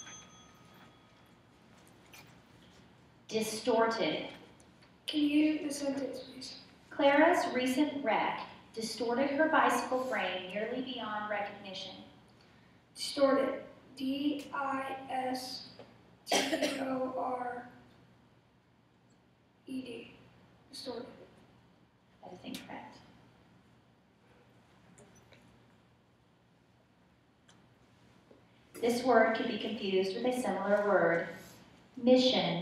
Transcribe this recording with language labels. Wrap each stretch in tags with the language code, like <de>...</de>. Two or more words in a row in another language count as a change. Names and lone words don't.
<en>Distorted. Can you use the sentence, please? Clara's recent wreck distorted her bicycle frame nearly beyond recognition. Distorted. D-I-S-T-O-R-E-D. Distorted. That is incorrect. This word could be confused with a similar word. Mission.</en>